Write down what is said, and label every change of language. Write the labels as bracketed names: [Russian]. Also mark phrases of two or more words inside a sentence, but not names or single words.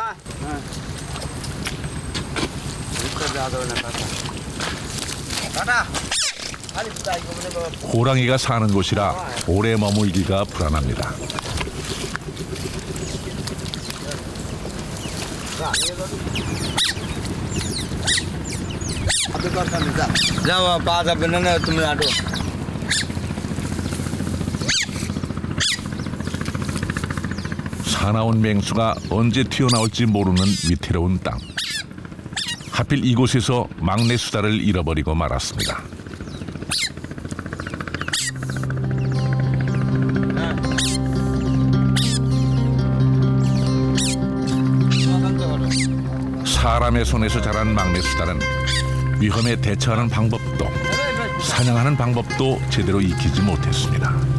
[Korean] 호랑이가 사는 곳이라 오래 머물기가 불안합니다. [Bangla] যাও পা যাবে না না তুমি আটো [Korean] 사나운 맹수가 언제 튀어나올지 모르는 위태로운 땅. 하필 이곳에서 막내 수달을 잃어버리고 말았습니다. 사람의 손에서 자란 막내 수달은 위험에 대처하는 방법도 사냥하는 방법도 제대로 익히지 못했습니다.